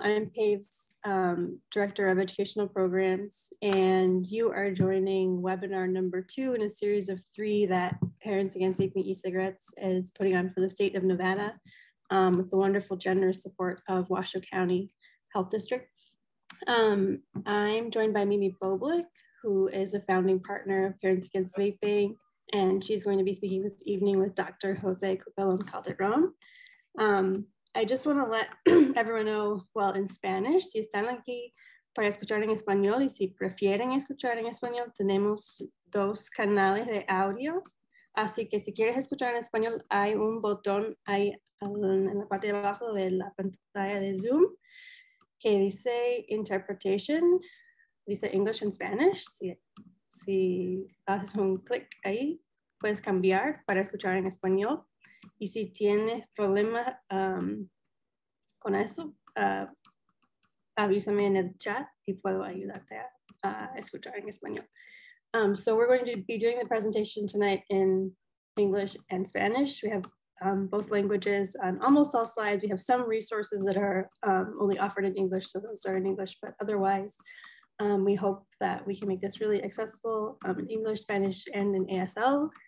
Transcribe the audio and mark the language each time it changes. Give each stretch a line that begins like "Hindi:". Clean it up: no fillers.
English: I'm PAVE's Director of Educational Programs, and you are joining webinar number 2 in a series of 3 that Parents Against Vaping E-Cigarettes is putting on for the state of Nevada with the wonderful, generous support of Washoe County Health District. I'm joined by Mimi Boblik, who is a founding partner of Parents Against Vaping, and she's going to be speaking this evening with Dr. Jose Cucalon Calderon. I just want to let everyone know, well, in Spanish,
Spanish: si están aquí para escuchar en español y si prefieren escuchar en español, tenemos 2 canales de audio. Así que si quieres escuchar en español, hay un botón ahí en la parte de abajo de la pantalla de Zoom que dice Interpretation, dice English and Spanish. Si haces un clic ahí, puedes cambiar para escuchar en español. Y si tienes problemas con eso, avísame en el chat y puedo ayudarte a escuchar en español.
English: So we're going to be doing the presentation tonight in English and Spanish. We have both languages on almost all slides. We have some resources that are only offered in English, so those are in English, but otherwise, we hope that we can make this really accessible in English, Spanish, and in ASL.